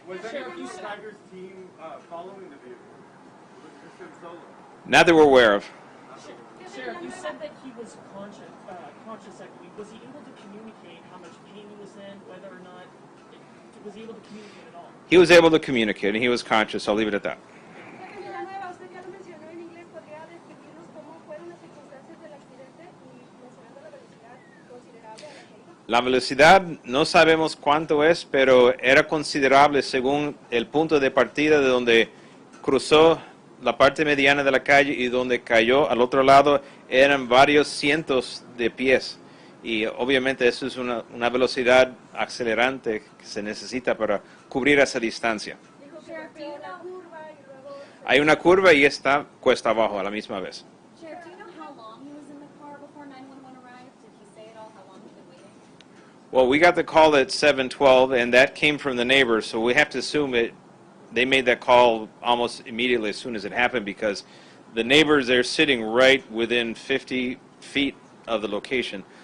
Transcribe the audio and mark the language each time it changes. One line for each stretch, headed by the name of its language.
English: Was any of Tiger's team following the vehicle? Was this him solo? Not that we're aware of. Sheriff, you said that he was conscious, I believe. Was he able to communicate how much pain he was in, whether or not, was he able to communicate at all? He was able to communicate, and he was conscious. I'll leave it at that.
Spanish: usted ya lo mencionó en inglés, ¿podría describirnos cómo fueron las circunstancias del accidente y mencionando la velocidad considerable a la que iba? La velocidad no sabemos cuánto es, pero era considerable según el punto de partida de donde cruzó la parte mediana de la calle y donde cayó al otro lado eran varios cientos de pies. Y obviamente eso es una velocidad acelerante que se necesita para cubrir esa distancia. Dijo que había una curva y luego... Hay una curva y está cuesta abajo a la misma vez.
English: Sheriff, do you know how long he was in the car before 911 arrived? Did he say at all how long he'd been waiting? Well, we got the call at 7:12, and that came from the neighbors, so we have to assume they made that call almost immediately as soon as it happened, because the neighbors, they're sitting right within 50 feet of the location.